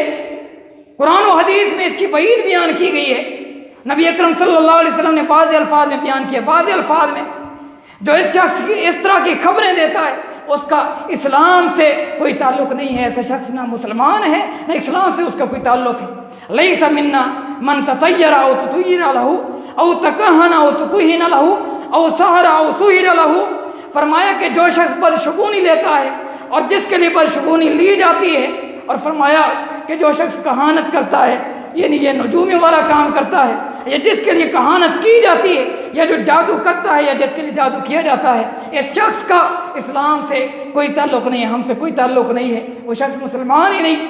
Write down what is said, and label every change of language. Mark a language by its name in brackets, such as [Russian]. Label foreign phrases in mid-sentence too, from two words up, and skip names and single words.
[Urdu] قرآن و حدیث میں اس کی وعید بیان کی گئی ہے. نبی اکرم صلی اللہ علیہ وسلم نے واضح الفاظ میں بیان کیا، واضح الفاظ میں، جو اس شخص کی اس طرح کی خبریں دیتا ہے اس کا اسلام سے کوئی تعلق نہیں ہے، ایسا شخص نہ مسلمان ہے نہ اسلام سے اس کا کوئی تعلق ہے۔ [Arabic] لیس منا من تطیر او تطیر له او تکہن او تکہن له او سحر او سحر له، [Urdu] فرمایا کہ جو شخص بدشگونی لیتا ہے اور جس کے لیے بدشگونی لی جاتی ہے، اور فرمایا کہ جو شخص کہانت کرتا ہے یعنی یہ نجومی والا کام کرتا ہے، یا جس کے لیے کہانت کی جاتی ہے، یا جو جادو کرتا ہے یا جس کے لیے جادو کیا جاتا ہے، اس شخص کا اسلام سے کوئی تعلق نہیں ہے، ہم سے کوئی تعلق نہیں ہے، وہ شخص مسلمان ہی نہیں۔